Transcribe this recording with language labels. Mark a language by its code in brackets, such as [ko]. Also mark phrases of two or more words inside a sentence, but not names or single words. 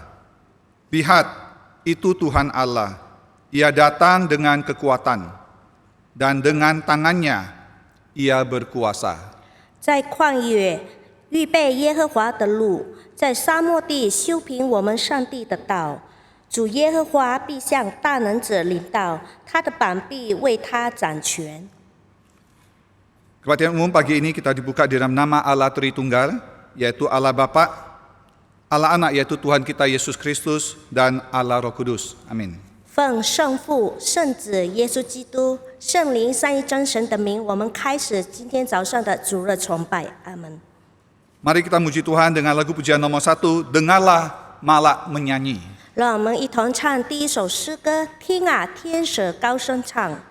[id] Lihat, itu Tuhan Allah. Ia datang dengan kekuatan, dan dengan tangannya Ia berkuasa. [zh] 在旷野预备耶和华的路，在沙漠地修平我们上帝的道。主耶和华必向大能者领导，他的膀臂为他掌权。 [id] Kebaktian umum pagi ini kita dibuka di dalam nama Allah Tritunggal, yaitu Allah Bapa, Allah Anak yaitu Tuhan kita Yesus Kristus, dan Allah Roh Kudus. Amin. [zh] 奉圣父、圣子耶稣基督、圣灵三一真神的名，我们开始今天早上的主日崇拜。阿门。 [id] Mari kita muji Tuhan dengan lagu pujian nomor 1, Dengarlah Malak Menyanyi. [zh] 让我们一同唱第一首诗歌：听啊，天使高声唱。